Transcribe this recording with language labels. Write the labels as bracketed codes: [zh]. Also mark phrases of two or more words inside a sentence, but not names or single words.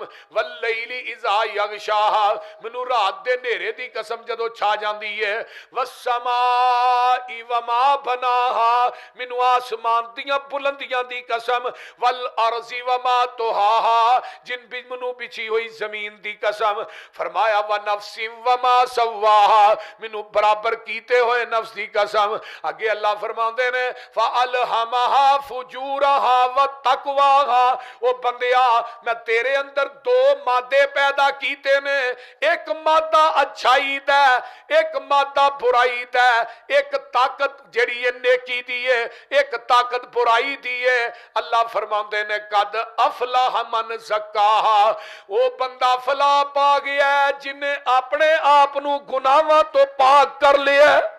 [ar] واللیل إذا یغشاها, [pa] مینوں رات دے نھیرے دی قسم جدوں چھا جاندی ہے. [ar] والسماء وما بناها, [pa] مینوں آسمان دیاں بلندیاں دی قسم. [ar] والأرض وما طحاها, [pa] جن بھی مینوں وچھی ہوئی زمین دی قسم. فرمایا [ar] ونفس وما سواها, [pa] مینوں برابر کیتے ہوئے نفس دی قسم. اگے اللہ فرماتے نے [ar] فألهمها فجورها وتقواها. [pa] او بندیا، میں تیرے اندر 2 مادے پیدا کیتے نے، اک مادہ اچھائی دا، اک مادہ برائی دا. اک طاقت جہڑی ہے نیکی دی ہے، اک طاقت برائی دی ہے, एक ताकत बुराई दी है। اللہ فرماتے نے [ar] قد أفلح من زکاها, [pa] او بندہ فلاح پا گیا جنہے اپنے آپ نوں گناہاں توں پاک کر لیا.